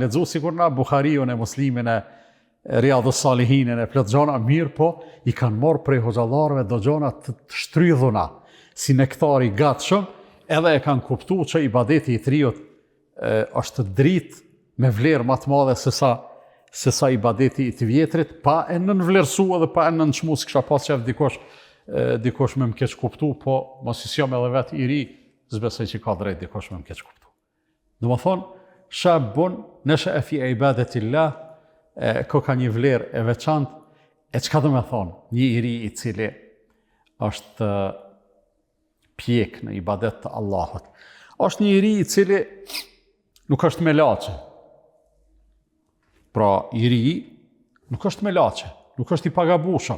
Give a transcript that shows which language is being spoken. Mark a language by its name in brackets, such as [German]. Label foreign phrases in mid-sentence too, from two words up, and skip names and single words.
[Albanian] lexu sikur na Buhariun e Muslimin e Riyadhus Salihinin e plot gjona, mirë po i kanë marrë prej hoxhallarëve do gjona të shtrydhuna, si nektar i gatshëm, edhe e kanë kuptuar që ibadeti i triut është dritë me vlerë më të madhe se sa ibadeti i të vjetrit, pa e nënvlerësuar dhe pa e nënçmuar, kisha pas qef dikush me më keq kuptu, po mos i sjom edhe vetë i ri, s'besoj që ka drejt dikush me më keq kuptu. Do më thonë, [Arabic] شاب نشأ في عبادة الله, [Albanian] ko ka një vlerë e veçantë, e çka do me thonë, një i ri i cili është pjek në ibadet të Allahut. Është një i ri i cili nuk është me laçe. Pra, i ri nuk është me laçe, nuk është i pagabushëm.